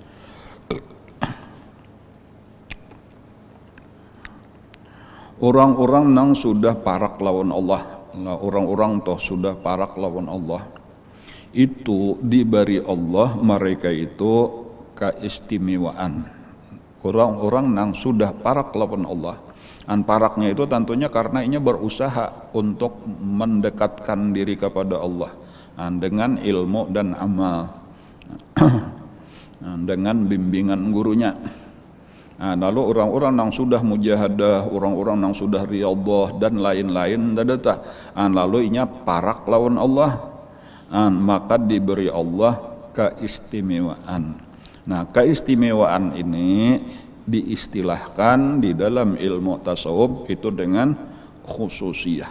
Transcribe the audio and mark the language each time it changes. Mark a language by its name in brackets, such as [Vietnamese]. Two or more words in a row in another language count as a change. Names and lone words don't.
[Indonesian] orang-orang nang sudah parak lawan Allah orang-orang toh sudah parak lawan Allah itu diberi Allah mereka itu keistimewaan. Orang-orang nang sudah parak lawan Allah. Paraknya itu tentunya karena ini berusaha untuk mendekatkan diri kepada Allah dengan ilmu dan amal, dengan bimbingan gurunya. Lalu orang-orang yang sudah mujahadah, orang-orang yang sudah riyadhah dan lain-lain lalu inya parak lawan Allah, maka diberi Allah keistimewaan. Nah, keistimewaan ini diistilahkan di dalam ilmu tasawuf itu dengan khususiyah.